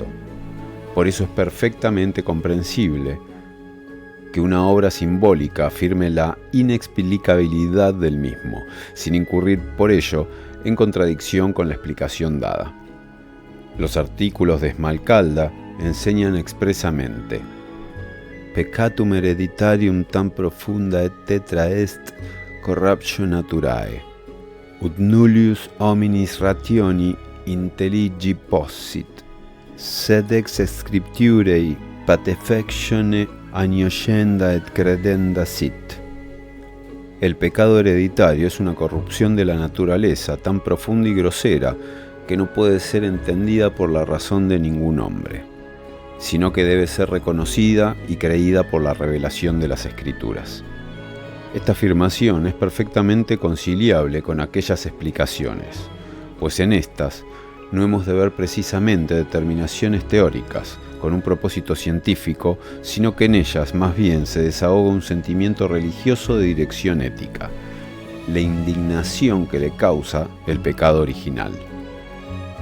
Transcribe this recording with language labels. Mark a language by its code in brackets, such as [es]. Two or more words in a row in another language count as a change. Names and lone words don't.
[es] Por eso es perfectamente comprensible que una obra simbólica afirme la inexplicabilidad del mismo, sin incurrir por ello en contradicción con la explicación dada. Los artículos de Esmalcalda enseñan expresamente: [la] Peccatum hereditarium tam profunda et tetra est corruptio naturae, ut nullius hominis rationi intelligi possit, sed ex scripturei patefectione agnoscenda et credenda sit. [es] El pecado hereditario es una corrupción de la naturaleza tan profunda y grosera que no puede ser entendida por la razón de ningún hombre, sino que debe ser reconocida y creída por la revelación de las Escrituras. Esta afirmación es perfectamente conciliable con aquellas explicaciones, pues en estas no hemos de ver precisamente determinaciones teóricas con un propósito científico, sino que en ellas más bien se desahoga un sentimiento religioso de dirección ética, la indignación que le causa el pecado original.